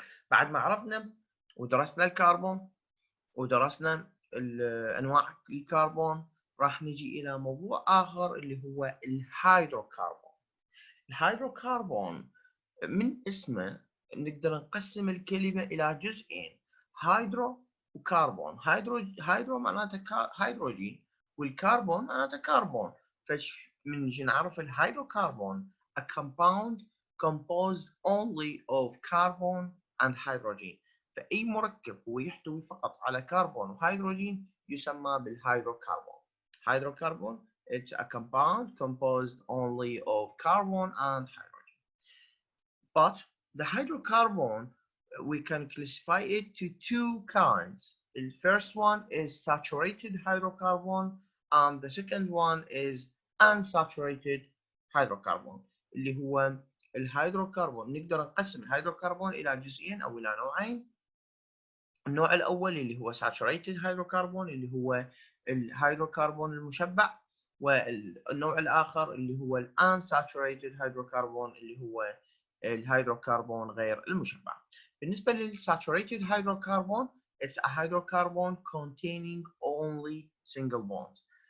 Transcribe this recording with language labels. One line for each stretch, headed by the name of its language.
Arabic: بعد ما عرفنا ودرسنا الكربون ودرسنا انواع الكربون، راح نجي الى موضوع اخر اللي هو الهيدروكربون. الهيدروكربون من اسمه نقدر نقسم الكلمه الى جزئين، هيدرو وكربون. هيدرو معناته هيدروجين، والكربون معناته كربون. فمن نجي نعرف الهيدروكربون
English: a compound composed only of carbon and hydrogen.
Arabic: فأي مركب هو يحتوي فقط على كربون وهيدروجين يسمى بالهيدروكربون.
English: Hydrocarbon, it's a compound composed only of carbon and hydrogen. But the hydrocarbon, we can classify it to two kinds. The first one is saturated hydrocarbon and the second one is unsaturated hydrocarbon.
Arabic: اللي هو الهيدروكربون نقدر نقسم الهيدروكربون إلى جزئين أو إلى نوعين. النوع الأول اللي هو saturated hydrocarbon اللي هو الهيدروكربون المشبع، والنوع الآخر اللي هو unsaturated hydrocarbon اللي هو الهيدروكربون غير المشبع. بالنسبة
English: للsaturated hydrocarbon it's a hydrocarbon containing only single bonds.